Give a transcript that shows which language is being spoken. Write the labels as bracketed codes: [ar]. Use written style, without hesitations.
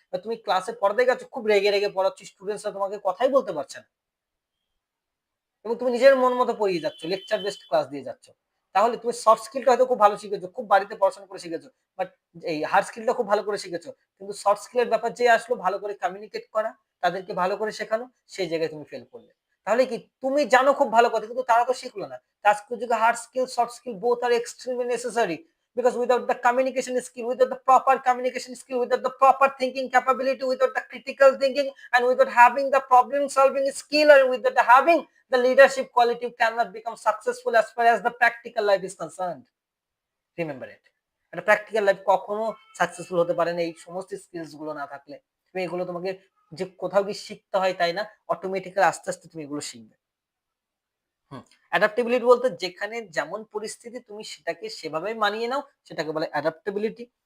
[bn] তুমি ক্লাসে পড়াতে গেছো, খুব রেগে রেগে পড়াচ্ছি, স্টুডেন্টসরা তোমাকে কথাই বলতে পারছে না, এবং তুমি নিজের মন মতো পড়িয়ে যাচ্ছ, লেকচার বেসড ক্লাস দিয়ে যাচ্ছ। তাহলে তুমি সফট স্কিলটা হয়তো খুব ভালো শিখেছো, খুব বাড়িতে পড়াশোনা করে শিখেছো, বাট এই হার্ড স্কিলটা খুব ভালো করে শিখেছো, কিন্তু সফট স্কিলের ব্যাপার যে আসলো, ভালো করে কমিউনিকেট করা, তাদেরকে ভালো করে শেখানো, সেই জায়গায় তুমি ফেল করলে। তাহলে কি তুমি জানো খুব ভালো কথা, কিন্তু তারা তো শিখলো না। আজকের যুগে [en] Hard skill soft skill both are extremely necessary, because without the communication skill, without the proper communication skill, without the proper thinking capability, without the critical thinking, and without having the problem solving skill, or without having the leadership quality, cannot become successful as far as the practical life is concerned. Remember it. [bn] একটা practical life কখনো successful হতে পারে না এই সমস্ত skills গুলো না থাকলে। তুমি এগুলো তোমাকে যে কোথাও গিয়ে শিখতে হয় তাই না, অটোমেটিক্যালি আস্তে আস্তে তুমি এগুলো শিখবে। অ্যাডাপ্টেবিলিটি বলতে যেখানে যেমন পরিস্থিতি তুমি সেটাকে সেভাবে মানিয়ে নাও, সেটাকে বলে অ্যাডাপ্টেবিলিটি।